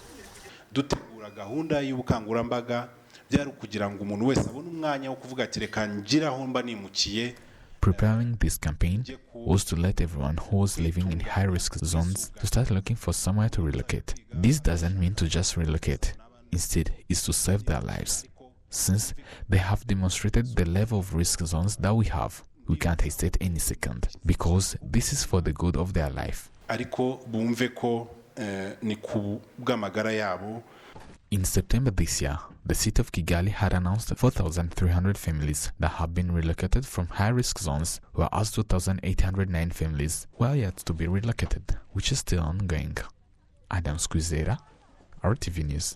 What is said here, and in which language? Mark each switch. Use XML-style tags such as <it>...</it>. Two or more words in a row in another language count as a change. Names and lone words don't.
<en>Preparing this campaign was to let everyone who was living in high-risk zones to start looking for somewhere to relocate. This doesn't mean to just relocate. Instead, it's to save their lives. Since they have demonstrated the level of risk zones that we have, we can't hesitate any second, because this is for the good of their life.</en> <rw>ariko bumve ko ni ku bw'amagara yabo.</rw> <en>In September this year, the city of Kigali had announced 4,300 families that have been relocated from high-risk zones, whereas 2,809 families were yet to be relocated, which is still ongoing. Adams Kwizera, RTV News.</en>